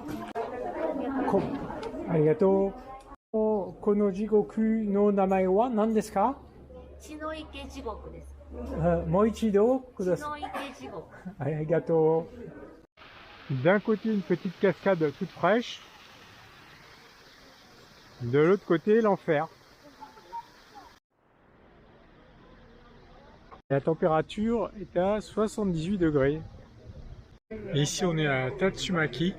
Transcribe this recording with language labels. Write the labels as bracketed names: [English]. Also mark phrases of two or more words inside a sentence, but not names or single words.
[Japanese] Arigatou. この地獄の名前は何ですか? 血の池地獄です。もう一度くだ血さい。の池地獄。 Arigato. [French] D'un côté, une petite cascade toute fraîche. De l'autre côté, l'enfer. La température est à 78 degrés. Et ici, on est à Tatsumaki.